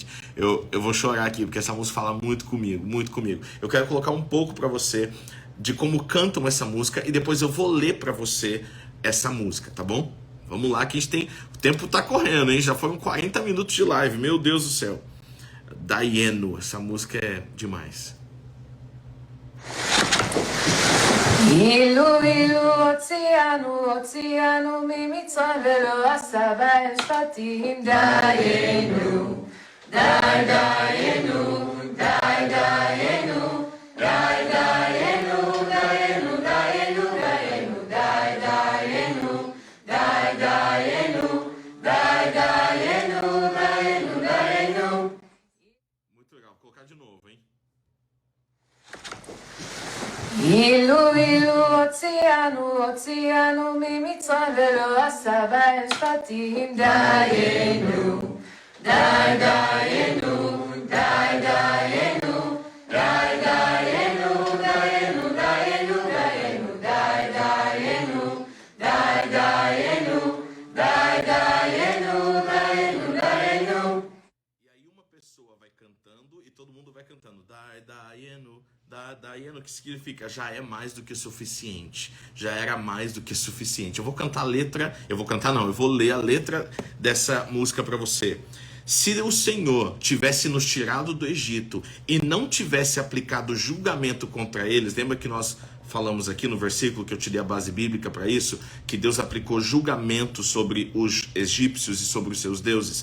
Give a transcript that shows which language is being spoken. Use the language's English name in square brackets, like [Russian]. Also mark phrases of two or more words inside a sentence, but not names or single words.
[Portuguese] Eu vou chorar aqui, porque essa música fala muito comigo, muito comigo. Eu quero colocar um pouco para você de como cantam essa música e depois eu vou ler para você essa música, tá bom? Vamos lá que a gente tem... O tempo tá correndo, hein? Já foram 40 minutos de live, meu Deus do céu. Dayenu, essa música é demais. [Hebrew] אילו הוציאנו ממצרים ולא עשה בהם שפטים דיינו די דיינו די דיינו די דיינו דיינו דיינו דיינו די דיינו די דיינו די דיינו דיינו דיינו. [Portuguese] Muito legal, vou colocar de novo, hein? [Hebrew] אילו הוציאנו ממצרים ולא עשה בהם שפטים דיינו די דיינו די דיינו די דיינו דיינו דיינו דיינו די דיינו די דיינו די דיינו דיינו דיינו. [Portuguese] E aí uma pessoa vai cantando e todo mundo vai cantando [Hebrew] דיינו, דיינו, [Portuguese] que significa já é mais do que suficiente, já era mais do que suficiente. Eu vou cantar a letra, eu vou ler a letra dessa música para você. Se o Senhor tivesse nos tirado do Egito e não tivesse aplicado julgamento contra eles, lembra que nós falamos aqui no versículo que eu te dei a base bíblica para isso, que Deus aplicou julgamento sobre os egípcios e sobre os seus deuses?